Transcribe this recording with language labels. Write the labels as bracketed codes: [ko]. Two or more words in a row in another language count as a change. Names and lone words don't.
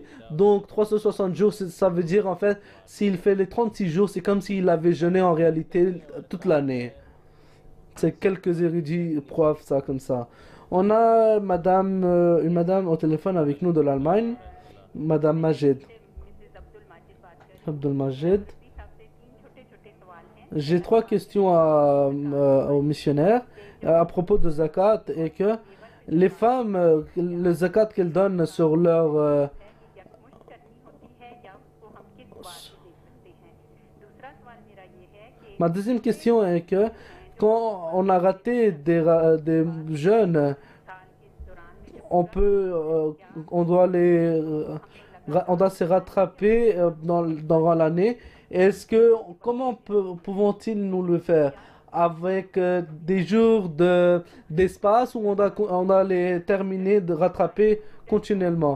[fr] Donc 360 jours, ça veut dire en fait, s'il fait les 36 jours, c'est comme s'il avait jeûné en réalité toute l'année. C'est quelques érudits prouvent ça comme ça. On a une madame au téléphone avec nous de l'Allemagne, Madame Majid. [ur] مسز عبدالماجد بات کر رہی Abdul Majid. हूँ। صاحب سے 3 چھوٹے چھوٹے سوال ہیں. [fr] J'ai 3 questions aux missionnaires à propos de zakat et que les femmes, le zakat qu'elles donnent sur leur [ur] یکمشت کرنی ہوتی ہے یا اس کو ہم کس بات سے دے سکتے ہیں. دوسرا سوال میرا یہ ہے کہ [fr] Ma deuxième question est que quand on a raté des jeunes, [ur] سال اس دوران میں جب [fr] on doit se rattraper durant l'année. Comment pouvons-ils nous le faire? Avec des jours d'espace où on doit les terminer de rattraper continuellement.